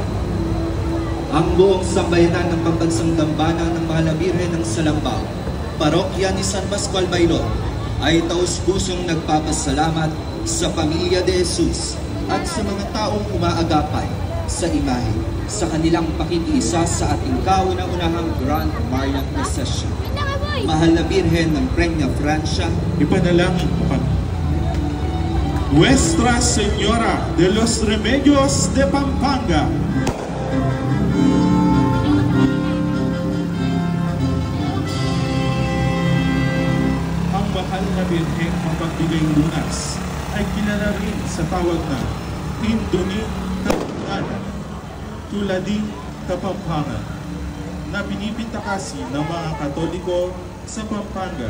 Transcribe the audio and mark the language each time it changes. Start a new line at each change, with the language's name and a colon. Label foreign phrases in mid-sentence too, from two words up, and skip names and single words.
Filipino: Ang buong sambayanan ng pambansang dambana ng mahal na Birhen ng Salambao, parokya ni San Pascual Bailon, ay taus-pusong nagpapasalamat sa pamilya De Jesus at sa mga taong umaagapay sa imahe sa kanilang pakikiisa sa ating kauna-unahang
English: Grand Marian Procession.
Filipino: Mahal na Birhen ng Peña Francia, ipanalangin mo kami. Nuestra Señora de los Remedios de Pampanga, ang mahal na Birheng mapagbigay lunas ay kilala rin sa tawag na Induni Kapampangan, Tuladi Kapampangan, na pinipintakasi ng mga Katoliko sa Pampanga.